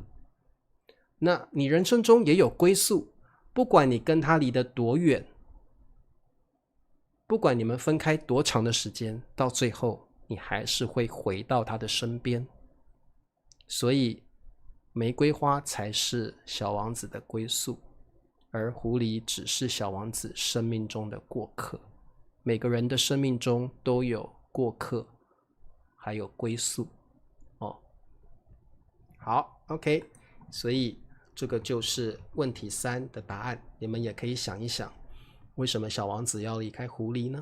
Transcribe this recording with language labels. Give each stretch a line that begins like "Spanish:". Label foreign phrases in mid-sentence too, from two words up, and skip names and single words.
Chinese: 那你人生中也有歸宿，不管你跟他離得多遠，不管你們分開多長的時間，到最後你還是會回到他的身邊。所以玫瑰花才是小王子的歸宿，而狐狸只是小王子生命中的過客。每個人的生命中都有過客，還有歸宿。好 ，OK， 所以這個就是問題3的答案。你們也可以想一想，為什麼小王子要離開狐狸呢？